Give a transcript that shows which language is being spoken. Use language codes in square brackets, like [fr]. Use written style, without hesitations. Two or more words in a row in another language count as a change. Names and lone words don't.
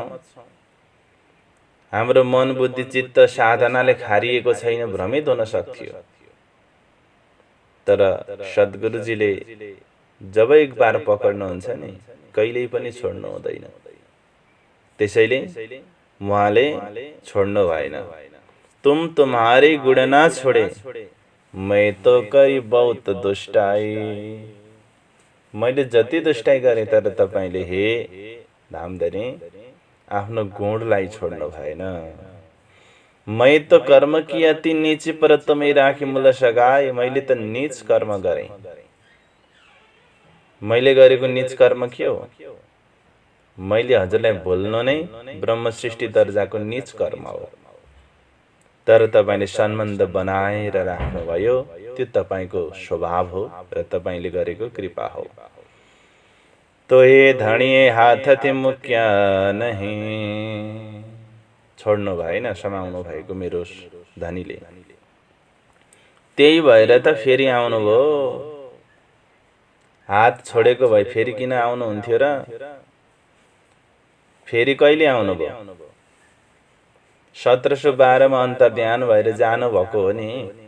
[ne] हाम्रो मन बुद्धि चित्त साधनाले खारिएको छैन, भ्रमित हुन सक्थ्यो। तर सद्गुरुजीले जब [hi] एक बार [ne] पकड्नुहुन्छ नि कहिल्यै पनि छोड्नु हुँदैन। त्यसैले उहाँले छोड्नु भएन। [hi] तुम तुम्हारी गुण ना छोड़े मैं तो करी बहुत दुष्टाई। [ne] मैले जति दुष्टाई गरे तर तपाईले हे धामधनी आफ्नो गुणलाई छोड्नु भएन। [hi] मैं तो कर्म की अति नीच पर तुम्हें राखी मूल सगाए। [ne] मैले त नीच कर्म गरे। मैले गरेको नीच कर्म के हो? मैले हजुरलाई भुल्नु नै ब्रह्म सृष्टि दर्जाको नीच कर्म हो। तर तपाईले सम्बन्ध बनाएर राख्नु भयो, त्यो तपाईको स्वभाव हो र तपाईले गरेको कृपा हो। [gu] તો હે ધણીએ હાથથી મુક્યા નહીં। [ne] छोड्नु भएन, समाउनु भएको मेरो धनीले। त्यही भएर त फेरि आउनु भयो। हात छोडेको भए फेरि किन आउनु हुन्थ्यो र? फेरि कहिले आउनु भयो? 1712 मा अन्तर्ध्यान भएर जानु भएको हो नि।